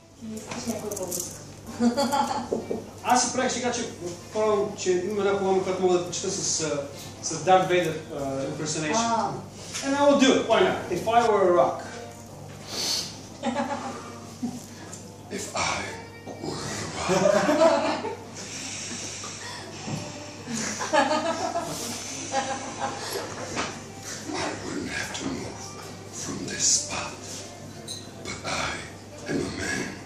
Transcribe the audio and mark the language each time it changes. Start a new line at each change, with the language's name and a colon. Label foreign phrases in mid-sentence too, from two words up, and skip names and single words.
Bulgarian: искаш някой по-близък. Аз си правих сега, че има една поема, която мога да почита с Darth Vader impersonation.
English: And I will do it, why not? If I were a rock. If I were a rock. I wouldn't have to move from this spot, but I am a man.